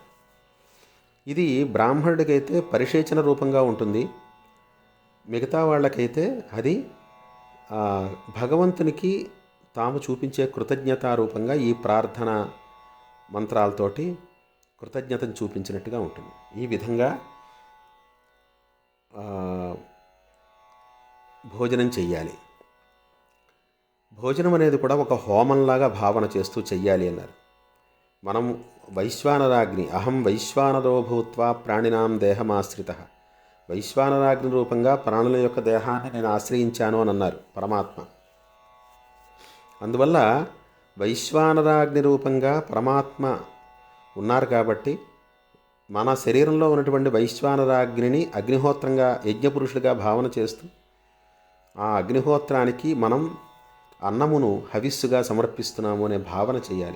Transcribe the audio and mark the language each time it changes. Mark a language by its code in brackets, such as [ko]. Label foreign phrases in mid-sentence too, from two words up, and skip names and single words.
[te] ఇది బ్రాహ్మణుడికైతే పరిశేచన రూపంగా ఉంటుంది, మిగతా వాళ్ళకైతే అది భగవంతునికి తాము చూపించే కృతజ్ఞతారూపంగా ఈ ప్రార్థన మంత్రాలతోటి కృతజ్ఞతను చూపించినట్టుగా ఉంటుంది. ఈ విధంగా భోజనం చెయ్యాలి. భోజనం అనేది కూడా ఒక హోమంలాగా భావన చేస్తూ చెయ్యాలి అన్నారు. [sa] మనం వైశ్వానరాగ్ని అహం వైశ్వానరో భూత్వా ప్రాణినాం దేహమాశ్రితః, [te] వైశ్వానరాగ్ని రూపంగా ప్రాణుల యొక్క దేహాన్ని నేను ఆశ్రయించాను అని అన్నారు పరమాత్మ. అందువల్ల వైశ్వానరాగ్ని రూపంగా పరమాత్మ ఉన్నారు కాబట్టి మన శరీరంలో ఉన్నటువంటి వైశ్వానరాగ్నిని అగ్నిహోత్రంగా యజ్ఞపురుషుడిగా భావన చేస్తూ ఆ అగ్నిహోత్రానికి మనం అన్నమును హవిస్సుగా సమర్పిస్తున్నాము అనే భావన చేయాలి.